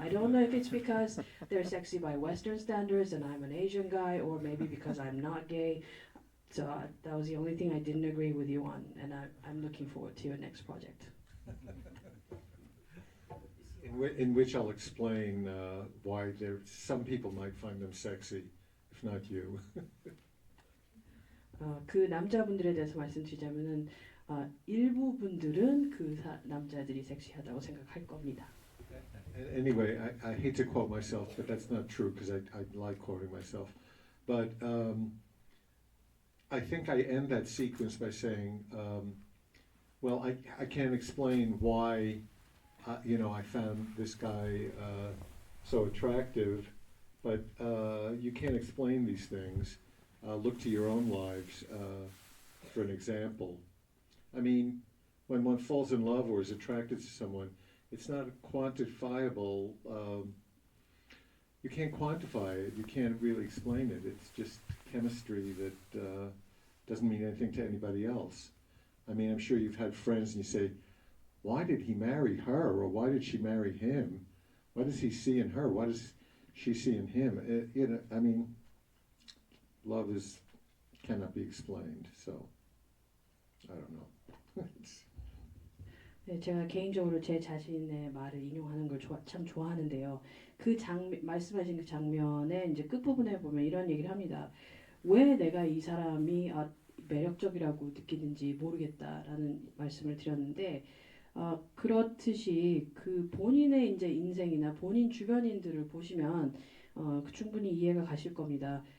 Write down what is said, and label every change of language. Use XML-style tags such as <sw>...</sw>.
<en>I don't know if it's because they're sexy by Western standards and I'm an Asian guy, or maybe because I'm not gay. So that was the only thing I didn't agree with you on, and I'm looking forward to your next project. In which I'll explain why some people might find them sexy, if not you.</en> <ko>그 남자분들에 대해서 말씀드리자면은 일부 분들은 그 남자들이 섹시하다고 생각할 겁니다.</ko> <en>Anyway, I hate to quote myself, but that's not true because I like quoting myself. But I think I end that sequence by saying, well, I can't explain why, I found this guy so attractive, but you can't explain these things. Look to your own lives for an example. I mean, when one falls in love or is attracted to someone, it's not quantifiable. You can't quantify it. You can't really explain it. It's just chemistry that doesn't mean anything to anybody else. I mean, I'm sure you've had friends and you say, why did he marry her? Or why did she marry him? What does he see in her? What does she see in him? I mean, love cannot be explained. So, I don't know.</en> <ko>네, 제가 개인적으로 제 자신의 말을 인용하는 걸 참 좋아하는데요. 말씀하신 그 장면의 이제 끝부분에 보면 이런 얘기를 합니다. 왜 내가 이 사람이 매력적이라고 느끼는지 모르겠다라는 말씀을 드렸는데, 그렇듯이 그 본인의 이제 인생이나 본인 주변인들을 보시면 충분히 이해가 가실 겁니다.</ko>